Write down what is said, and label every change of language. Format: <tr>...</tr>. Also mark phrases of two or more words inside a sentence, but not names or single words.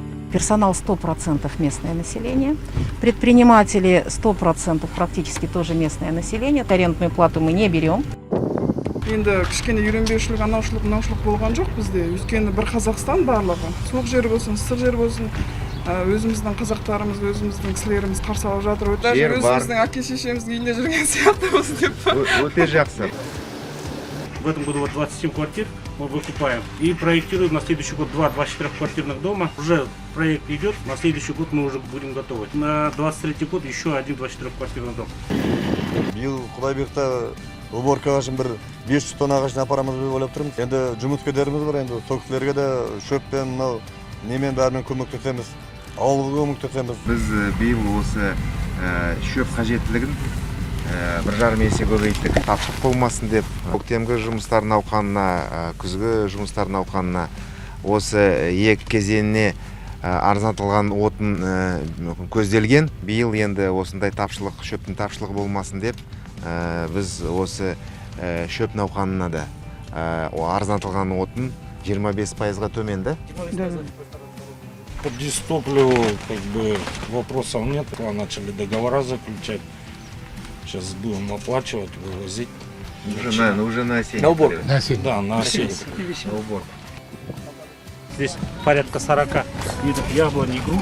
<ru>Персонал 100% местное население. Предприниматели 100% практически тоже местное население. Арендную плату мы не берем.</ru> <kk>Енді кішкене үйренбеушілік, анаушылық, мынаушылық болған жоқ бізде. Өйткені бір Қазақстан барлығы. Суық жер болсын, ыстық жер болсын, өзіміздің қазақтарымыз, өзіміздің кісілеріміз қарсы алып жатыр. Даже өзіміздің әке-шешеміздің үйінде жүрген сияқтымыз деп. Өте жақсы.</kk> <ru>В этом году вот 27 квартир мы выкупаем и проектируем на следующий год 2 24-квартирных дома. Уже проект идет, на следующий год мы уже будем готовы. На 23 год еще один 24-квартирный дом.</ru> <kk>Биыл Құдайбекта уборка үшін бір 500 тонна ағашын апарамыз деп ойлап тұрмыз. Енді жұмыс кедеріміз бар, енді сол кісілерге де шөппен, мынау немен бәрімен көмектесеміз. Ауылға көмектесеміз. Біз биыл осы шөп қажеттілігін 1,5 есе көбейттік. Тапшылық болмасын деп, көктемгі жұмыстар науқанына, күзгі жұмыстар науқанына осы екі кезеңіне арзандатылған отын көзделген. Биыл енді осындай тапшылық, шөптің тапшылығы болмасын деп, біз осы шөп науқанына да арзандатылған отын 25%-ға төменді.</kk> <ru>По дистопливу вопросов нет, начали договора заключать. Сейчас будем оплачивать, вывозить. Уже на осень. На уборку. Да, на осень. На уборку. Здесь порядка 40 видов яблонь и груш.</ru>